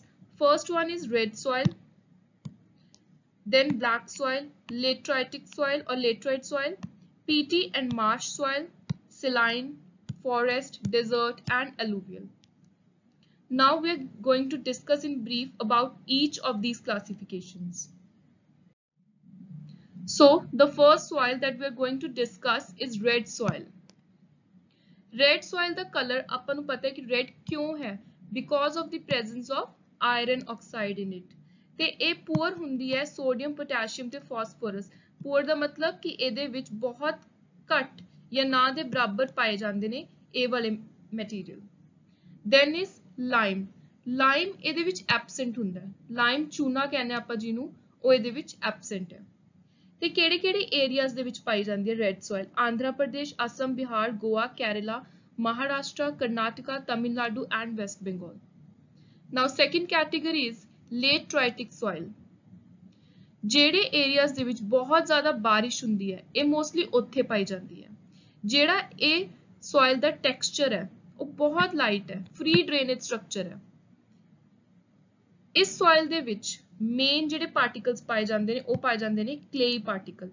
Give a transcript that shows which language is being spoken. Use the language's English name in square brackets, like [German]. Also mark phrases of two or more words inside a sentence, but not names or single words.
[English] First one is red soil, then black soil, lateritic soil or laterite soil, peaty and marsh soil, saline, forest, desert and alluvial. Now we are going to discuss in brief about each of these classifications. So the first soil that we are going to discuss is red soil. Red soil the color [Punjabi] ਆਪਾਂ ਨੂੰ ਪਤਾ ਹੈ ਕਿ red ਕਿਉਂ ਹੈ, [English] because of the presence of iron oxide in it. [Punjabi] ਤੇ ਇਹ ਪੂਅਰ ਹੁੰਦੀ ਹੈ ਸੋਡੀਅਮ ਪੋਟੈਸ਼ੀਅਮ ਤੇ ਫਾਸਫੋਰਸ। ਪੂਅਰ ਦਾ ਮਤਲਬ ਕਿ ਇਹਦੇ ਵਿੱਚ ਬਹੁਤ ਘੱਟ ਜਾਂ ਨਾ ਦੇ ਬਰਾਬਰ ਪਾਏ ਜਾਂਦੇ ਨੇ ਇਹ ਵਾਲੇ ਮਟੀਰੀਅਲ। [English] Then is lime. [Punjabi] ਲਾਈਮ ਇਹਦੇ ਵਿੱਚ ਐਬਸੈਂਟ ਹੁੰਦਾ ਹੈ, ਲਾਈਮ ਚੂਨਾ ਕਹਿੰਦੇ ਆਪਾਂ ਜਿਹਨੂੰ, ਉਹ ਇਹਦੇ ਵਿੱਚ ਐਬਸੈਂਟ ਹੈ। ਤੇ ਕਿਹੜੇ ਕਿਹੜੇ ਏਰੀਆਜ਼ ਦੇ ਵਿੱਚ ਪਾਈ ਜਾਂਦੀ ਹੈ ਰੈੱਡ ਸੋਇਲ? ਆਂਧਰਾ ਪ੍ਰਦੇਸ਼, ਅਸਮ, ਬਿਹਾਰ, ਗੋਆ, ਕੇਰਲਾ, [English] Maharashtra, Karnataka, Tamil Nadu and West Bengal. Now second category is lateritic soil. [Punjabi] ਜਿਹੜੇ ਏਰੀਆਜ਼ ਦੇ ਵਿੱਚ ਬਹੁਤ ਜ਼ਿਆਦਾ ਬਾਰਿਸ਼ ਹੁੰਦੀ ਹੈ ਇਹ ਮੋਸਟਲੀ ਉੱਥੇ ਪਾਈ ਜਾਂਦੀ ਹੈ। ਜਿਹੜਾ ਇਹ ਸੋਇਲ ਦਾ ਟੈਕਸਚਰ ਹੈ ਉਹ ਬਹੁਤ ਲਾਈਟ ਹੈ, [English] free drainage structure [Punjabi] ਹੈ। ਇਸ ਸੋਇਲ ਦੇ ਵਿੱਚ ਮੇਨ ਜਿਹੜੇ ਪਾਰਟੀਕਲਸ ਪਾਏ ਜਾਂਦੇ ਨੇ ਉਹ ਪਾਏ ਜਾਂਦੇ ਨੇ [English] clayey particle.